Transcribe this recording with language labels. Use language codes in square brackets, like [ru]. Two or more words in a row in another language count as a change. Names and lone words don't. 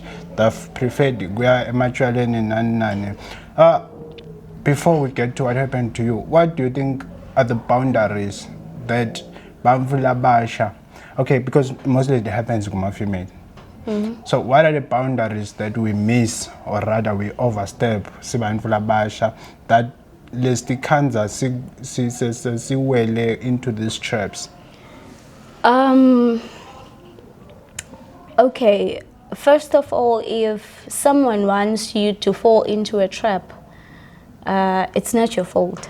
[en] They've preferred before we get to what happened to you, what do you think are the boundaries that [ss] bamvula basha? [en] Okay, because mostly it happens to female. So what are the boundaries that we miss, or rather we overstep, [ss] sibantfu labasha, [en] that [ss] lestikhanza siwele [en] into these traps? Okay, first of all, if someone wants you to fall into a trap, it's not your fault.